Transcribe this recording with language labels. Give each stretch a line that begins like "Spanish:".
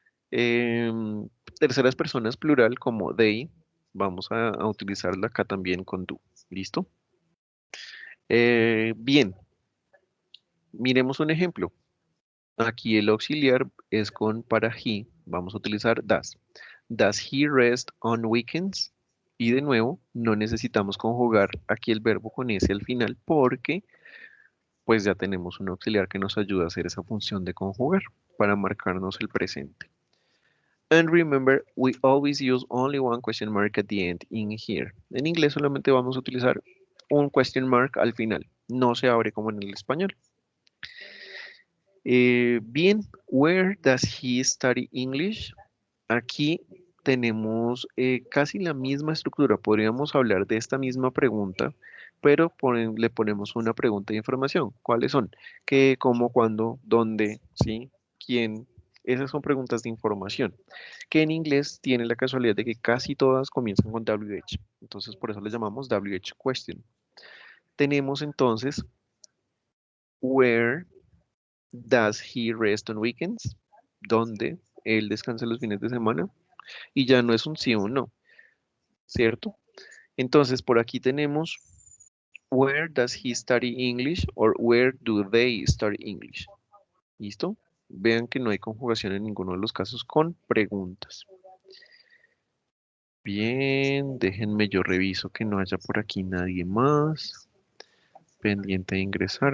Spanish: Em, Terceras personas plural como they, vamos a utilizarla acá también con do. ¿Listo? Bien, miremos un ejemplo. Aquí el auxiliar es con para he, vamos a utilizar does.
English: Does he rest on weekends?
Spanish: Y de nuevo, no necesitamos conjugar aquí el verbo con ese al final porque pues ya tenemos un auxiliar que nos ayuda a hacer esa función de conjugar para marcarnos el presente.
English: And remember, we always use only one question mark at the end in here.
Spanish: En inglés solamente vamos a utilizar un question mark al final. No se abre como en el español.
English: Bien, where does he study English?
Spanish: Aquí tenemos casi la misma estructura. Podríamos hablar de esta misma pregunta, pero le ponemos una pregunta de información. ¿Cuáles son? ¿Qué, cómo, cuándo, dónde, sí, quién? Esas son preguntas de información, que en inglés tiene la casualidad de que casi todas comienzan con WH. Entonces, por eso le llamamos WH question. Tenemos entonces,
English: where does he rest on weekends?
Spanish: ¿Dónde él descansa los fines de semana? Y ya no es un sí o un no, ¿cierto? Entonces, por aquí tenemos,
English: where does he study English? Or where do they study English?
Spanish: ¿Listo? Vean que no hay conjugación en ninguno de los casos con preguntas. Bien, déjenme yo reviso que no haya por aquí nadie más pendiente de ingresar.